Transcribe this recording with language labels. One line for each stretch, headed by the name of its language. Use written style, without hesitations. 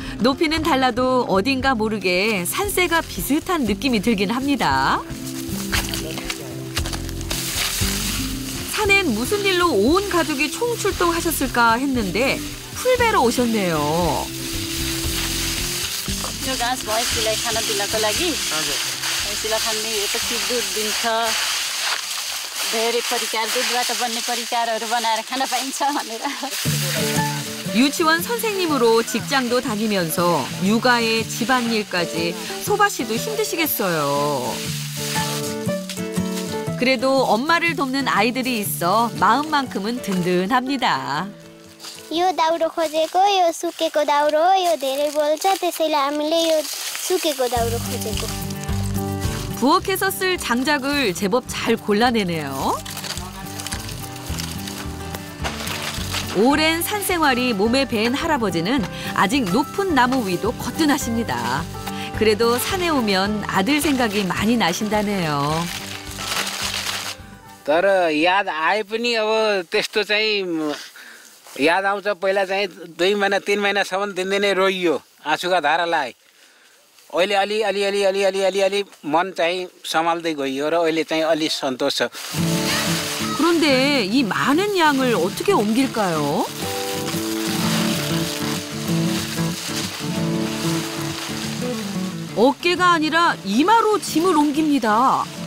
Korean: 높이는 달라도 어딘가 모르게 산세가 비슷한 느낌이 들긴 합니다. 산엔 무슨 일로 온 가족이 총출동하셨을까 했는데 풀베러 오셨네요.
Nepali: यो घाँस भैँसीलाई खाना दिनको लागि भैँसीलाई खाने पछि दुध दिन्छ धेरै परिकार दुधबाट बन्ने परिकारहरू बनाएर खान पाइन्छ भनेर
Korean: 유치원 선생님으로 직장도 다니면서 육아에 집안일까지 소바 씨도 힘드시겠어요. 그래도 엄마를 돕는 아이들이 있어 마음만큼은 든든합니다.
Nepali: यो दाउरो खोजेको यो सुकेको दाउरो यो धेरै बोल्छ त्यसैले हामीले यो सुकेको दाउरो खोजेको.
Korean: 부엌에서 쓸 장작을 제법 잘 골라내네요. 오랜 산생활이 몸에 밴 할아버지는 아직 높은 나무 위도 거뜬하십니다. 그래도 산에 오면 아들 생각이 많이 나신다네요.
Nepali: तर याद आए पनि अब त्यस्तो चाहिँ याद आउँछ पहिला चाहिँ 2 महिना 3 महिनासम्म दिनदिनै रोइयो आँसुका धारालाई अहिले अलि मन चाहिँ सम्हाल्दै गइयो र अहिले चाहिँ अलि सन्तोष छ.
Korean: 그런데 이 많은 양을 어떻게 옮길까요? 어깨가 아니라 이마로 짐을 옮깁니다.